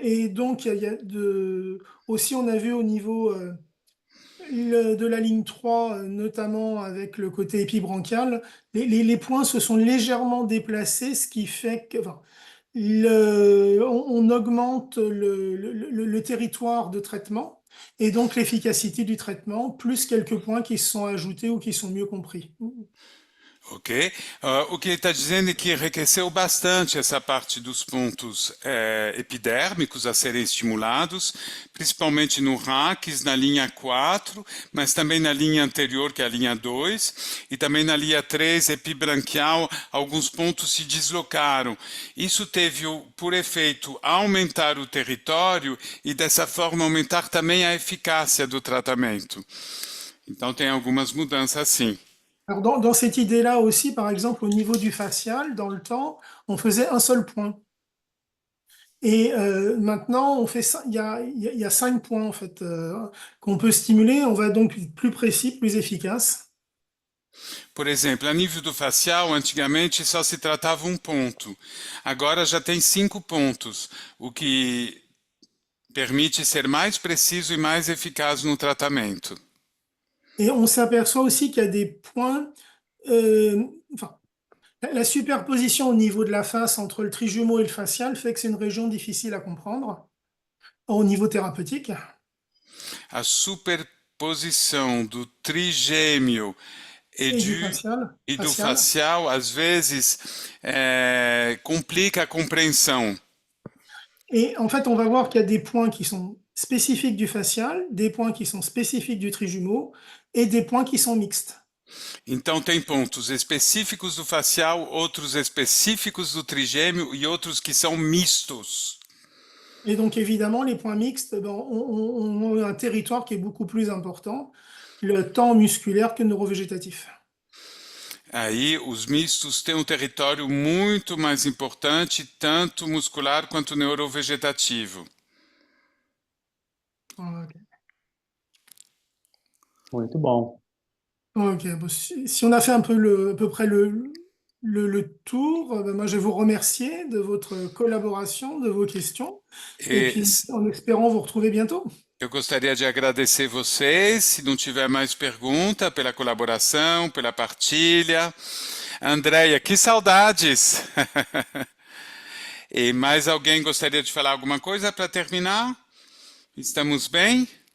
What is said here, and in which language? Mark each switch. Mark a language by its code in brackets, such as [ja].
[fr] Et donc, aussi, on a vu au niveau de la ligne 3, notamment avec le côté épibranchial, les points se sont légèrement déplacés, ce qui fait que on augmente le territoire de traitement et donc l'efficacité du traitement, plus quelques points qui se sont ajoutés ou qui sont mieux compris. Ok. [pt] O que ele está dizendo é que enriqueceu bastante essa parte dos pontos epidérmicos a serem estimulados, principalmente no RACS, na linha 4, mas também na linha anterior, que é a linha 2, e também na linha 3, epibranquial, alguns pontos se deslocaram. Isso teve por efeito aumentar o território e dessa forma aumentar também a eficácia do tratamento. Então tem algumas mudanças sim. [fr] Alors dans cette idée-là aussi, par exemple, au niveau du facial, dans le temps, on faisait un seul point. Et maintenant, il y a 5 points en fait qu'on peut stimuler. On va donc être plus précis, plus efficace. [pt] Por exemplo, a nível do facial, antigamente só se tratava um ponto. Agora já tem 5 pontos, o que permite ser mais preciso e mais eficaz no tratamento. [fr] Et on s'aperçoit aussi qu'il y a des points, enfin, la superposition au niveau de la face entre le trijumeau et le facial fait que c'est une région difficile à comprendre au niveau thérapeutique. [pt] A superposição do trigêmeo e, [fr] Et du [pt] do facial. facial, às vezes, complica a compreensão. [fr] Et en fait, on va voir qu'il y a des points qui sont spécifiques du facial, des points qui sont spécifiques du trijumeau et des points qui sont mixtes. [pt] Então, tem pontos específicos do facial, outros específicos do trigêmeo e outros que são mistos. [fr] Et donc, évidemment, les points mixtes ont un territoire qui est beaucoup plus important, le temps musculaire que neurovégétatif. [pt] Aí, os mistos têm um território muito mais importante, tanto muscular quanto neurovegetativo. Ok. Muito bom. [fr] Ok, bon, si on a fait un peu à peu près le tour, ben moi je vais vous remercier de votre collaboration, de vos questions, et [pt] E [fr] puis en espérant vous retrouver bientôt. [pt] eu gostaria de agradecer vocês, se não tiver mais pergunta, pela colaboração, pela partilha. Andréia, que saudades! E mais alguém gostaria de falar alguma coisa para terminar? Estamos bem?